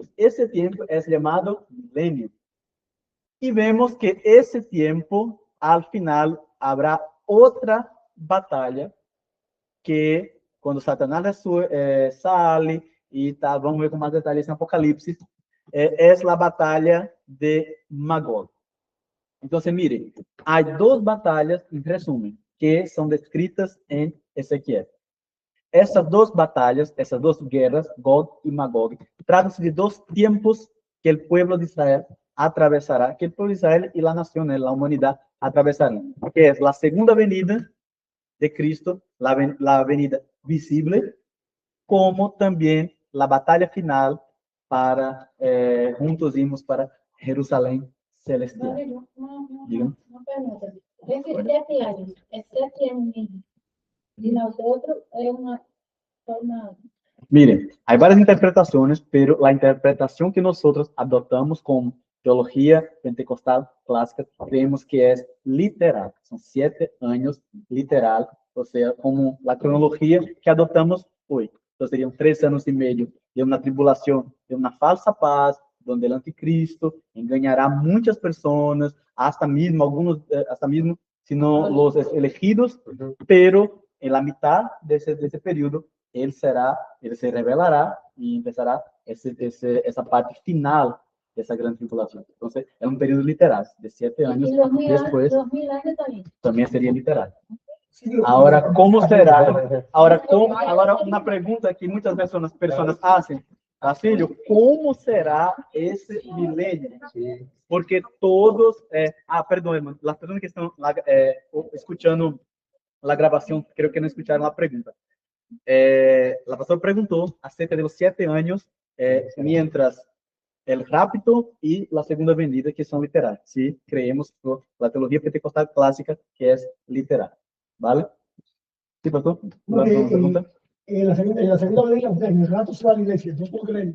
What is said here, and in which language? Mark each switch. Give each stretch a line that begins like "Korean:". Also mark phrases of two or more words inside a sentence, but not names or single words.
Spanish: Ese tiempo es llamado milenio. Y vemos que ese tiempo, al final, habrá otra batalla que cuando Satanás sale y tal, vamos ver con más detalles en Apocalipsis, es la batalla de Magog. Entonces, miren, hay dos batallas, en resumen, que son descritas en Ezequiel.
Portuguese: Essas dos batallas, essas duas guerras, Gog e Magog, tratam-se de dois tempos que o povo de Israel atravesará,
Spanish: que el pueblo de Israel y la nación, la humanidad, atravesarán, que es la segunda venida de Cristo, la venida visible, como también la batalla final para juntos
Portuguese: irmos para
Spanish: Jerusalén celestial. Dígame.
Portuguese: Esses 7 anos, é 7 anos mesmo. E nós outros é uma.
Spanish: Miren, hay varias interpretaciones, pero la interpretación que nosotros adoptamos como teología pentecostal clásica, creemos que es literal. Son 7 años literal, o sea, como la cronología que adoptamos hoy. Entonces serían 3 años y medio de una tribulación, de una falsa paz, donde el anticristo engañará a muchas personas, hasta mismo algunos, hasta mismo, sino los elegidos, pero en la mitad de ese periodo,
Portuguese: ele se revelará e empezará essa parte final dessa grande tribulação. Então, é um período literal, de 7 anos depois, também seria literal. Agora, como será? Agora, uma pergunta que muitas pessoas fazem, Basilio, como será esse milênio? Porque todos, perdão, irmão, as pessoas que estão escutando a gravação, creio que não escutaram a pergunta.
Spanish: La pastora preguntó acerca de los 7 años mientras el rapto y la segunda venida, que son literales. Sí, creemos por la teología pentecostal clásica que es literal. ¿Vale? ¿Sí, pastor? En la segunda venida, en el rapto se va a la iglesia, yo puedo creer.